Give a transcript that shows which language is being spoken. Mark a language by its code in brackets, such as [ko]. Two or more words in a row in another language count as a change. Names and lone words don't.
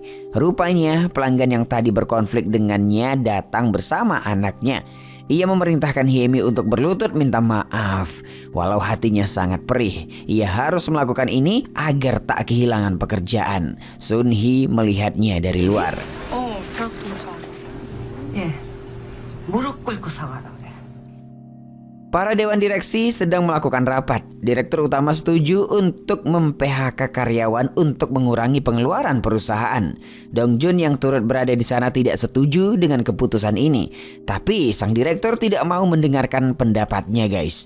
[id] Rupanya pelanggan yang tadi berkonflik dengannya datang bersama anaknya. Ia memerintahkan Hyemi untuk berlutut minta maaf. Walau hatinya sangat perih, ia harus melakukan ini agar tak kehilangan pekerjaan. Sun Hee melihatnya dari luar. [ko] 대학 동창. 예. 무릎 꿇고 사과하라 그래. [id] Para dewan direksi sedang melakukan rapat. Direktur utama setuju untuk mem-PHK karyawan untuk mengurangi pengeluaran perusahaan. Dong Jun yang turut berada di sana tidak setuju dengan keputusan ini. Tapi sang direktur tidak mau mendengarkan pendapatnya, guys.